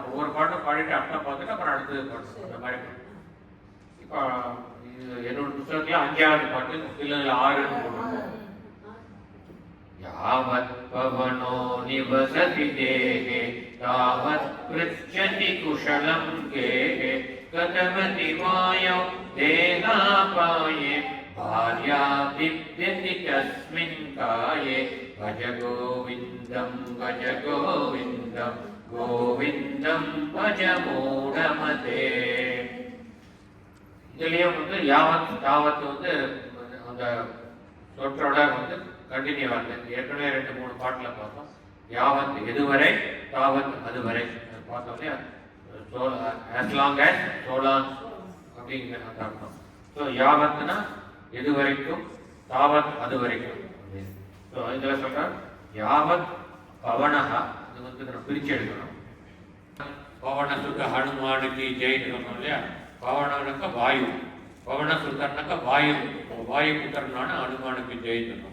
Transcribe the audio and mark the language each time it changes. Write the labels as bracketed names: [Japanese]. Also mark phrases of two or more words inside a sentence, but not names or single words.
[Tamil] ஒவ்வொரு பாட்டும் பாடிட்டு அர்த்தம் பார்த்துட்டு அப்புறம் அடுத்தது பாடணும். அந்த மாதிரி இப்போ என்னோட புத்தகத்துல 5வது பாட்டு, சிலதுல 6 போடுறோம். [Sanskrit] यावत् पवनो निवसति देहे तावत् पृच्छति कुशलं गेहे गतवति वायौ देहापाये भार्या दिव्यति तस्मिन् काये भज गोविन्दं गोविन्दं भज मूढमते। [Tamil] இதுலயும் [Sanskrit] यावत् तावत् [Tamil] அந்த சொற்றோட கண்டினியூ ஆகுது. ஏற்கனவே 2-3 பாட்டுல பார்த்தோம். யாவத் எதுவரை, தாவத் அதுவரை பார்த்தோம் இல்லையா? [English] as long as so long [Tamil] அப்படிங்கிற அந்த அர்த்தம். ஸோ யாவத்னா எது வரைக்கும், தாவத் அது வரைக்கும். ஸோ இதில் சொல்றார் [Sanskrit] यावत् पवनः. [Tamil] இது நம்ம பிரிச்சு எடுக்கணும். பவன சுத்த ஹனுமானுக்கு ஜெயின்னு சொன்னோம் இல்லையா? பவனக்க வாயு, பவன சுத்தர்னக்க வாயு, வாயு புத்தர்னான ஹனுமானுக்கு ஜெயின்னு.